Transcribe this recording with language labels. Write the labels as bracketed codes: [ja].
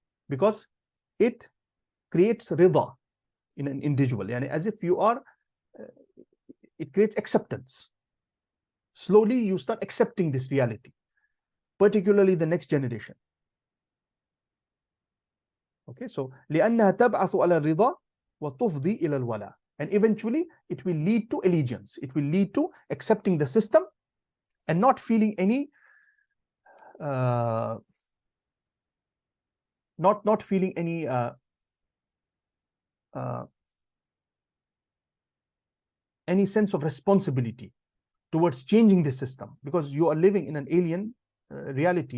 [en] Because it creates rida in an individual, yani as if you are, it creates acceptance. Slowly you start accepting this reality, particularly the next generation. Okay, so [ar] لأنها تبعث على الرضا وتفضي إلى الولاء. [en] And eventually it will lead to allegiance. It will lead to accepting the system and not feeling any not feeling any sense of responsibility towards changing the system, because you are living in an alien reality.